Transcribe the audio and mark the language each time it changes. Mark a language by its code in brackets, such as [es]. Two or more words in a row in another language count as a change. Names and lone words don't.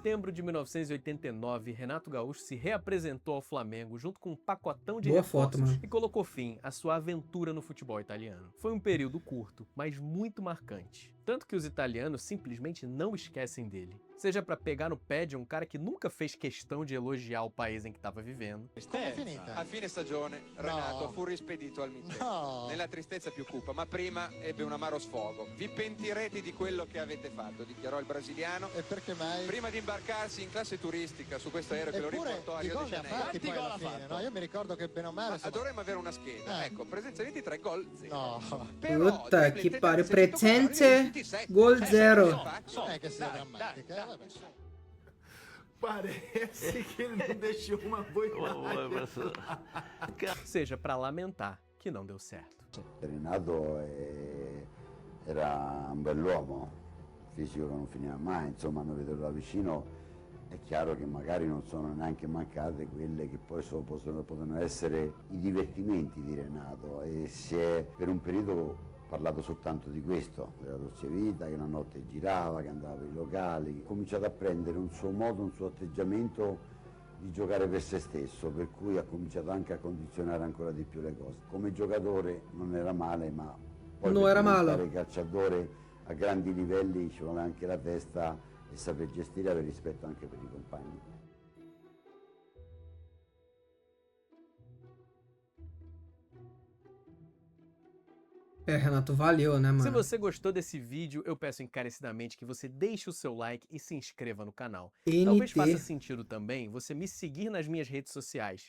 [pt] setembro de 1989, Renato Gaúcho se reapresentou ao Flamengo junto com um pacotão de Boa reforços foto, mano. e colocou fim à sua aventura no futebol italiano. Foi um período curto, mas muito marcante. Tanto que os italianos simplesmente não esquecem dele. Seja pra pegar no pé de um cara que nunca fez questão de elogiar o país em que estava vivendo, [it] Com'è finita? A fine stagione Renato fu rispedito al mittente. No. Nella tristezza più cupa, ma prima ebbe un amaro sfogo. Vi pentirete di quello che avete fatto, dichiarò il brasiliano. E perché mai? Prima di imbarcarsi in classe turistica su questo aereo che lo Eppure riportò a di Rio de gol ne ha Janeiro. fatti poi alla fine, no? Io mi ricordo che bene o male... Ma insomma- dovremmo avere una scheda. Ecco, presenza 23, gol 0. No, Però, Puta dribbling che 30, pare, 740, presenze, 27. gol zero. non è che sia drammatica, vabbè. [pt] Parece que ele não deixou uma boa imagem. seja pra lamentar que não deu certo. [it] Renato era un bell'uomo, fisico che non finiva mai, insomma, noi vederlo da vicino è chiaro che magari non sono neanche mancate quelle che poi possono essere i divertimenti di Renato, e si è per un periodo parlato soltanto di questo, della dolce vita, che la notte girava, che andava per i locali, che ha cominciato a prendere un suo modo, un suo atteggiamento di giocare per se stesso, per cui ha cominciato anche a condizionare ancora di più le cose. Come giocatore non era male, ma poi Non per era male. diventare calciatore a grandi livelli ci vuole anche la testa e saper gestire e avere rispetto anche per i compagni. [pt] É, Renato, valeu, né, Se mano? você gostou desse vídeo, eu peço encarecidamente que você deixe o seu like e se inscreva no canal. NT. Talvez faça sentido também você me seguir nas minhas redes sociais.